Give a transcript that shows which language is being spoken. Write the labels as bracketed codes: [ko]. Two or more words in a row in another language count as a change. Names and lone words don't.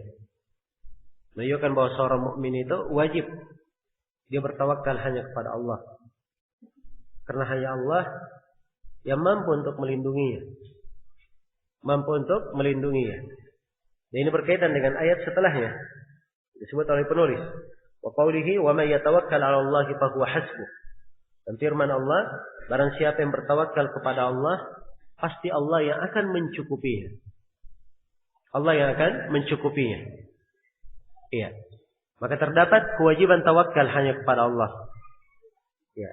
[id] Menunjukkan bahwa seorang mukmin itu wajib dia bertawakal hanya kepada Allah, karena hanya Allah yang mampu untuk melindunginya. Dan ini berkaitan dengan ayat setelahnya, disebut oleh penulis, [ar] وقوله ومن يتوكل على الله فهو حسبه. [id] Dan firman Allah, barang siapa yang bertawakal kepada Allah, pasti Allah yang akan mencukupinya. Allah yang akan mencukupinya. Iya. Maka terdapat kewajiban tawakal hanya kepada Allah. Ya.